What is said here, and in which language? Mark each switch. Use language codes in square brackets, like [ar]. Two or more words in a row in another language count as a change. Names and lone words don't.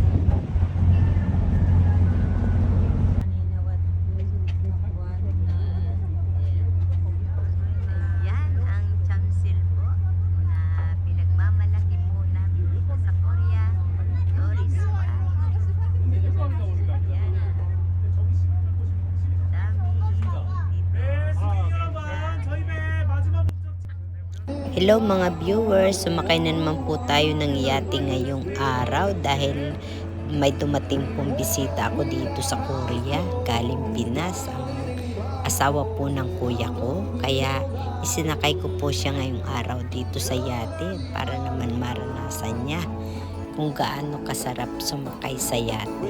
[tl] Yan ang Chamsil po na pinagmamalaki po namin dito sa Korea. [en] Tourist spot. Yan. [tl] Dami dito. [ko] 네, 승객 여러분, 저희 배 마지막 목적지. [tl] Hello mga viewers, sumakay na naman po tayo ng yate ngayong araw dahil may dumating pong bisita ako dito sa Korea, galing Pinas, ang asawa po ng kuya ko. Kaya isinakay ko po siya ngayong araw dito sa yate para naman maranasan niya kung gaano kasarap sumakay sa yate.